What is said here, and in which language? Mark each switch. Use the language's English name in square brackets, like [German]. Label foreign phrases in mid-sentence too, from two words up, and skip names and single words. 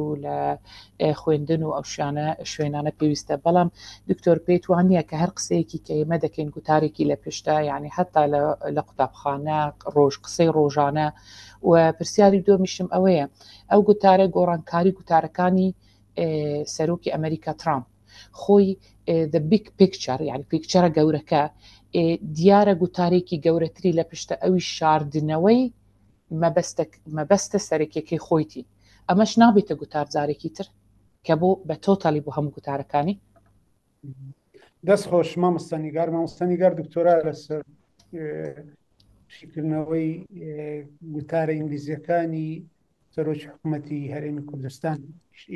[Central Kurdish] لە خوێندن و ئەو شوێنانە پێویستە بەڵام دکتۆر پێی وانە کە هەر قسەیەکی کە ئێمە دەکەین گوتارێکی لە پشتە یعنی حتا لە قوتابخانە قسەی ڕۆژانە و پرسیاری دۆمیشم ئەوەیە ئەو گوتارە گۆڕانکاری گوتارەکانی سەرۆکی ئەمریکا ترامپ خۆی [English] the big picture [Central Kurdish] یعنی پیکچەرە گەورەکە دیارە گوتارێکی گەورەتری لە پشتە ئەوی شاردنەوەی مەبەستە سەرەکیەکەی خۆیتی ئەمەش نابێتە گوتارجارێکی تر کە بۆ بە تۆتالی بۆ هەموو گوتارەکانی دەست خۆش مامۆستانیگار دکتۆرا لەسەر شیکردنەوەی گوتارە ئینگلیزیەکانی سەرۆکی حکوومەتی هەرێمی کوردستان ئیش